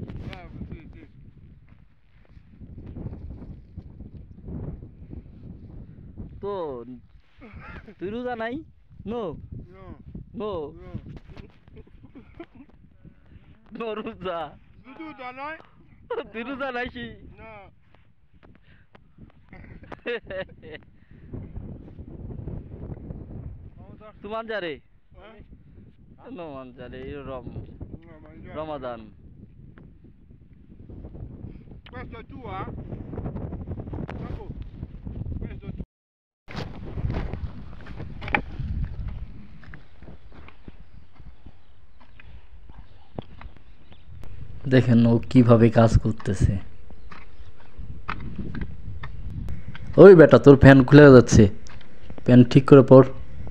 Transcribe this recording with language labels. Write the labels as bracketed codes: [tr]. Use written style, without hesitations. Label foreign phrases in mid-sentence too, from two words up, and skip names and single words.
[bn] তো তুই রোজা নাই? [en] no no no [bn] রোজা। তুই রোজা নাই সি? [it] Tu mangiare? No mangiare, io Ramadan. Questo è tuo? Questo è tuo. [bn] দেখেন ও কিভাবে কাজ করতেছে। ওই বেটা, তোর ফ্যান খুলে যাচ্ছে, ফ্যান ঠিক করে পড়।